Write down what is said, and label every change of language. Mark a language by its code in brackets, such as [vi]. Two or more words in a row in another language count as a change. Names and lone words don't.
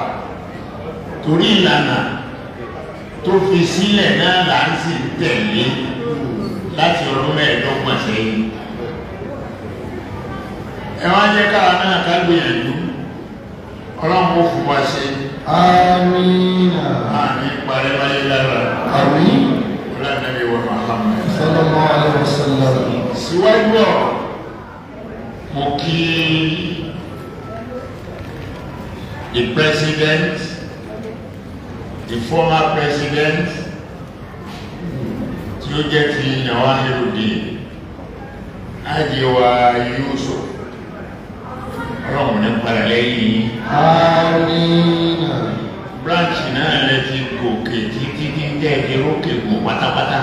[yo] Torí ìlànà tó fi sílẹ̀ náà là ń sì tẹ̀lé láti ọdún 25 sẹ́yìn. Ẹ wá jẹ́ káwa náà ká gbìyànjú. Ọlọ́run ó fún wa ṣe. Àmín. Àmín parẹ́ wáyé lára. Àmín. Ànábì wa Muhammad [ar] صلى الله عليه وسلم. [yo] Síwájú ọ̀rọ̀, mo kí [en] the president, the former president, [yo] tí ó jẹ́ ti Nawahirudeen, Ajiwa Yusuf, ọlọ́run ní padà lẹ́yìn. Àmín. Branch náà lẹ ti gòkè títí tí ń jẹ́ ìrókè gùn pátápátá.